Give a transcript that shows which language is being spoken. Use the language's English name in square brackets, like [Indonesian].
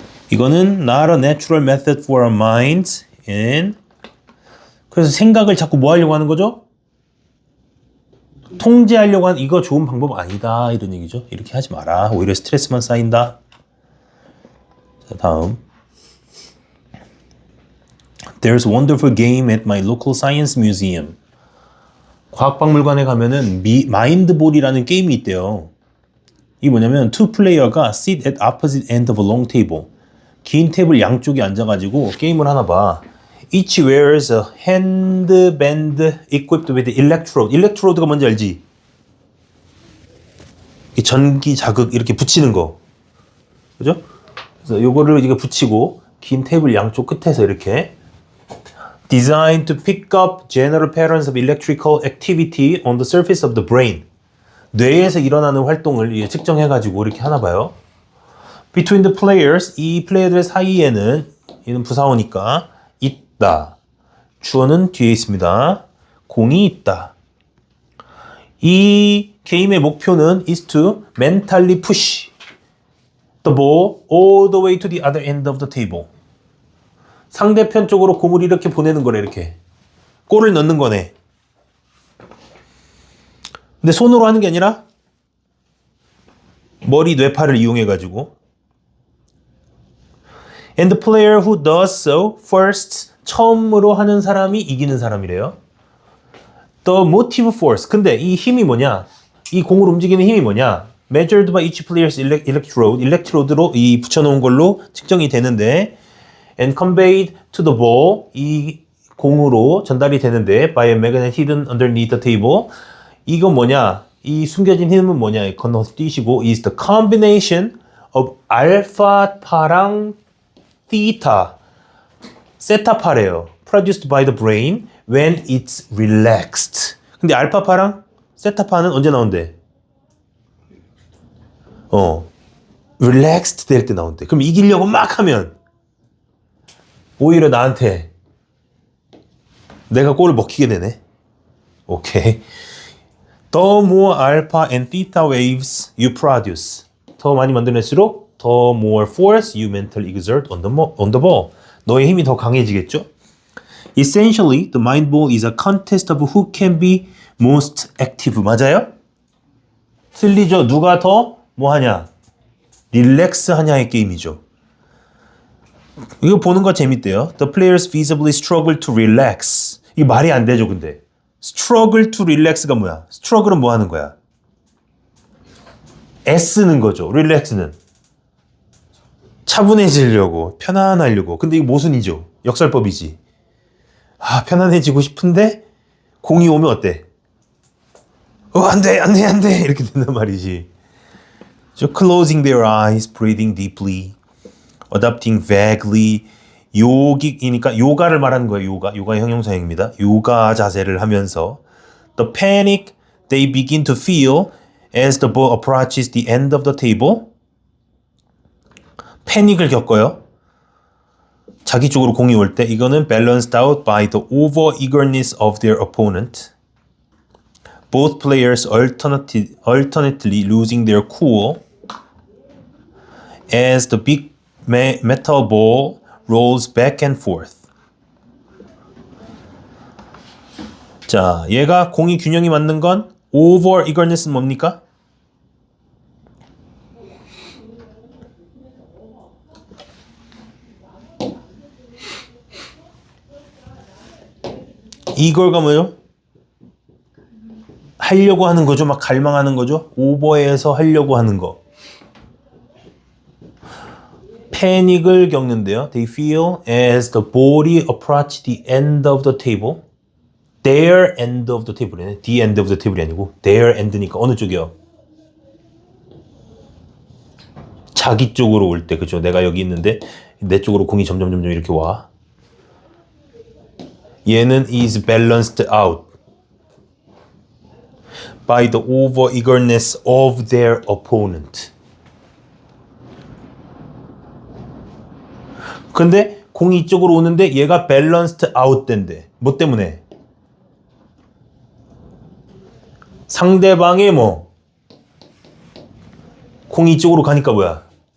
[Korean] 이거는 [English] not a natural method for our minds and [Korean] 그래서 생각을 자꾸 뭐 하려고 하는 거죠? 통제하려고 하는 이거 좋은 방법 아니다 이런 얘기죠. 이렇게 하지 마라. 오히려 스트레스만 쌓인다. 자, 다음. [English] There's a wonderful game at my local science museum. [Korean] 과학박물관에 가면은 마인드볼이라는 게임이 있대요. 이게 뭐냐면 [English] two player가 sit at opposite end of a long table. [Korean] 긴 테이블 양쪽에 앉아가지고 게임을 하나 봐. [English] Each wears a handband equipped with electrode. [Korean] electrode가 뭔지 알지? 전기 자극 이렇게 붙이는 거. 그죠? 그래서 요거를 이게 붙이고 긴 테이블 양쪽 끝에서 이렇게 [English] designed to pick up general patterns of electrical activity on the surface of the brain. [Korean] 뇌에서 일어나는 활동을 측정해가지고 이렇게 하나 봐요. [English] Between the players, [Korean] 이 플레이어들 사이에는 이는 부사어니까 있다. 주어는 뒤에 있습니다. 공이 있다. 이 게임의 목표는 [English] is to mentally push the ball all the way to the other end of the table. [Korean] 상대편 쪽으로 공을 이렇게 보내는 거래, 이렇게. 골을 넣는 거네. 근데 손으로 하는 게 아니라 머리, 뇌파를 이용해가지고. [English] And the player who does so first, [Korean] 처음으로 하는 사람이 이기는 사람이래요. [English] The motive force. [Korean] 근데 이 힘이 뭐냐? 이 공을 움직이는 힘이 뭐냐? [English] Measured by each player's electrode. [Korean] 일렉트로드로 이 붙여놓은 걸로 측정이 되는데, [English] and conveyed to the ball. [Korean] 이 공으로 전달이 되는데, [English] by a magnet hidden underneath the table. [Korean] 이건 뭐냐? 이 숨겨진 힘은 뭐냐? 건너 뛰시고, [English] is the combination of 알파파랑 theta. [Korean] 세타파래요. [English] Produced by the brain when it's relaxed. [Korean] 근데 알파파랑 세타파는 언제 나온대? relaxed 될 때 나온대. 그럼 이기려고 막 하면 오히려 나한테 내가 골을 먹히게 되네. 오케이. [English] The more alpha and theta waves you produce. [Korean] 더 많이 만들어낼수록 [English] the more force you mentally exert on the ball. [Korean] 너의 힘이 더 강해지겠죠? [English] Essentially, the mind ball is a contest of who can be most active. [Korean] 맞아요? 틀리죠? 누가 더 뭐 하냐? 릴렉스 하냐의 게임이죠. 이거 보는 거 재밌대요. [English] The players visibly struggle to relax. [Korean] 이게 말이 안 되죠, 근데. struggle to relax가 뭐야? struggle은 뭐 하는 거야? 애쓰는 거죠. relax는. 차분해지려고, 편안하려고. 근데 이거 모순이죠. 역설법이지. 아, 편안해지고 싶은데 공이 오면 어때? 안 돼. 이렇게 된단 말이지. [English] So closing their eyes, breathing deeply, adopting vaguely. [Korean] 요기이니까 요가를 말하는 거예요. 요가의 형용사형입니다. 요가 자세를 하면서 [English] the panic they begin to feel as the ball approaches the end of the table. [Korean] 패닉을 겪어요. 자기 쪽으로 공이 올 때 이거는 [English] balanced out by the over eagerness of their opponent. Both players alternately losing their cool as the big metal ball rolls back and forth. [Korean] 자, 얘가 공이 균형이 맞는 건 over eagerness는 뭡니까? 이걸가 뭐죠? 하려고 하는 거죠. 막 갈망하는 거죠. 오버해서 하려고 하는 거. 패닉을 겪는데요. [English] They feel as the body approach the end of the table. Their end of the table이네. The end of the table이 아니고 their end니까 [Korean] 어느 쪽이요? 자기 쪽으로 올 때, 그죠? 내가 여기 있는데 내 쪽으로 공이 점점 이렇게 와. 얘는 [English] is balanced out by the over eagerness of their opponent. [Korean] 근데 공이 이쪽으로 오는데 얘가 [English] balanced out [Korean] 된대. 뭐 때문에? 상대방의 뭐 공이 이쪽으로 가니까 뭐야?